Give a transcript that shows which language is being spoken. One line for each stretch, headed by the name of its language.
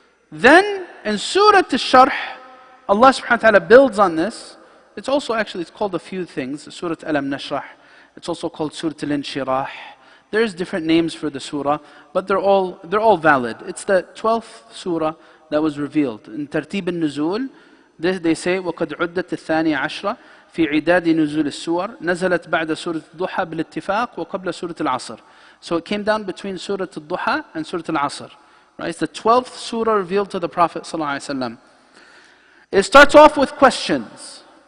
English: Then in Surat ash-Sharh, Allah subhanahu wa ta'ala builds on this. It's called a few things. Surat Alam Nashrah. It's also called Surat al-Inshirah. There's different names for the surah, but they're all valid. It's the 12th surah that was revealed. In Tartib al-Nuzul, they say,
Arabic: وَقَدْ عُدَّتِ الثَّانِيَ عَشْرَةِ في عداد نزول السور نزلت بعد سورة الضحى بالاتفاق وقبل سورة العصر.
English: So it came down between Surah al-Duha and Surah al-Asr. Right? It's the 12th surah revealed to the Prophet ﷺ. It starts off with questions.